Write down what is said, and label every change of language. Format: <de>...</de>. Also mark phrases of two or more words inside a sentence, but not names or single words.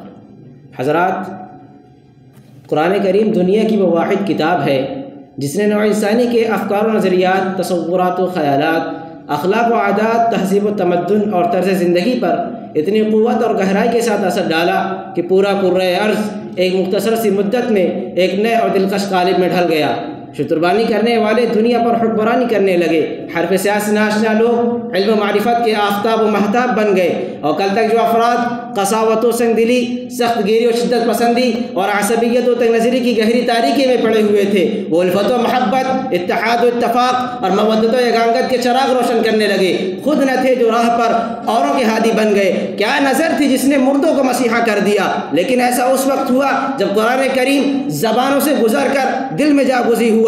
<ur>حضرات، قرآن کریم دنیا کی وہ واحد کتاب ہے جس نے نوع انسانی کے افکار و نظریات، تصورات و خیالات، اخلاق و عادات، تہذیب و تمدن اور طرز زندگی پر اتنی قوت اور گہرائی کے ساتھ اثر ڈالا کہ پورا کرۂ ارض ایک مختصر سی مدت میں ایک نئے اور دلکش قالب میں ڈھل گیا. شتربانی کرنے والے دنیا پر حکمرانی کرنے لگے. حرف سیاست سے ناشنا لوگ علم و معرفت کے آفتاب و مہتاب بن گئے، اور کل تک جو افراد قساوت و سنگ دلی، سخت گیری و شدت پسندی اور عصبیت و تنگ نظری کی گہری تاریکی میں پڑے ہوئے تھے، وہ الفت و محبت، اتحاد و اتفاق اور مودت و یگانگت کے چراغ روشن کرنے لگے. خود نہ تھے جو راہ پر اوروں کے ہادی بن گئے. کیا نظر تھی جس نے مردوں کو مسیحا کر دیا. لیکن ایسا اس وقت ہوا جب قرآن کریم زبانوں سے گزر کر دل میں جا گزی ہوا.</ur>